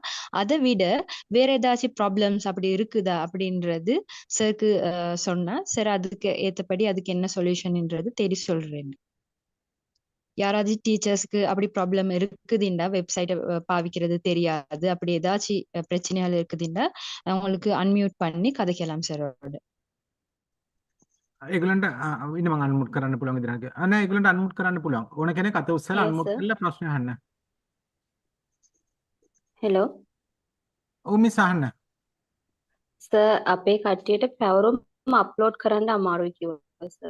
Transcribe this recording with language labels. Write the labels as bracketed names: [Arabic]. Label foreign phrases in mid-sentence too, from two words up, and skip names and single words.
[Tamil] அதை விட வேற ஏதாச்சும் ப்ராப்ளம்ஸ் அப்படி இருக்குதா அப்படின்றது சருக்கு சொன்னா சார் அதுக்கு ஏத்தபடி அதுக்கு என்ன சொல்யூஷன்ன்றது தேடி சொல்றேன். யாராவது டீச்சர்ஸ்க்கு அப்படி ப்ராப்ளம் இருக்குதுண்டா வெப்சைட்டை பாவிக்கிறது தெரியாது அப்படி ஏதாச்சும் பிரச்சனைகள் இருக்குதுண்டா அவங்களுக்கு அன்மியூட் பண்ணி கதைக்கலாம் சார். [Sinhala] ඒගොල්ලන්ට ඉන්න මම අන්මුට් කරන්න පුළුවන් විදිහට. අනේ ඒගොල්ලන්ට අන්මුට් කරන්න පුළුවන්. ඕන කෙනෙක් අත උස්සලා [English] Yes, [Sinhala] අන්මුට් [English] sir. [Sinhala] කරලා ප්‍රශ්න අහන්න. [English] hello [Sinhala] ඔව් මිස් අහන්න. sir අපේ කට්ටියට පැවරුම් අප්ලෝඩ් කරන්න අමාරුයි කිව්වා sir.